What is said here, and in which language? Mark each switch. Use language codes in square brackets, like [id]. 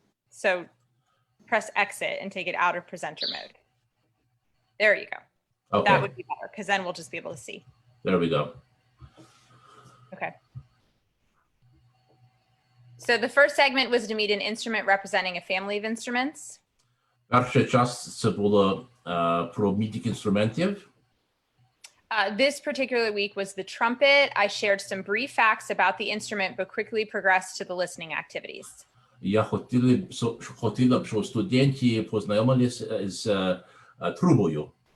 [en] So press exit and take it out of presenter mode. There you go. Okay, That would be better because then we'll just be able to see. there we go. Okay. So the first segment was to meet an instrument representing a family of instruments. [uk] Перша частина це було про мідік інструментів. [en] This particular week was the trumpet. I shared some brief facts about the instrument, but quickly progressed to the listening activities. [uk] Я хотіла б, щоб студенти познайомилися з трубою.